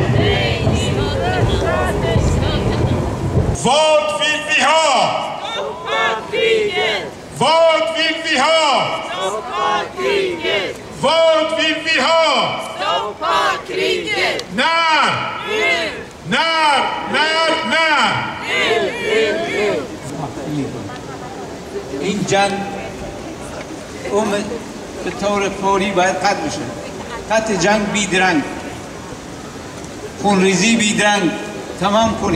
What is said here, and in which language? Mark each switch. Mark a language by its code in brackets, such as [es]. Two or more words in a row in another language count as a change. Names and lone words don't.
[sv] Nej till terrorstater-krig! Vad vill vi ha? Stoppa kriget! Vad vill vi ha? Stoppa kriget! Vad vill vi ha? Stoppa kriget! När? Nu! När? [fa] این جنگ به طور فوری باید قطع بشه. قطع جنگ بیدرنگ، خونریزی بیدرنگ تمام کنی.